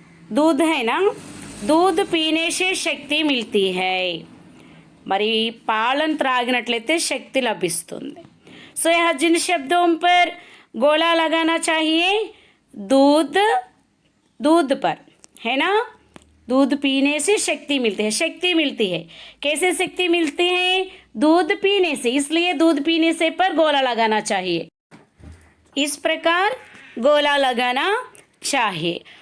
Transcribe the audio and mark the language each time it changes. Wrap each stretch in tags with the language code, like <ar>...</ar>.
<hi>दूध है ना, दूध पीने से शक्ति मिलती है।</hi> <te>మరి పాలను త్రాగినట్లయితే శక్తి లభిస్తుంది।</te> <hi>సో यह जिन शब्दों पर गोला लगाना चाहिए, दूध पर है ना। दूध पीने से शक्ति मिलती है। कैसे शक्ति मिलती है? दूध पीने से। इसलिए दूध पीने से पर गोला लगाना चाहिए। इस प्रकार गोला लगाना चाहिए।</hi>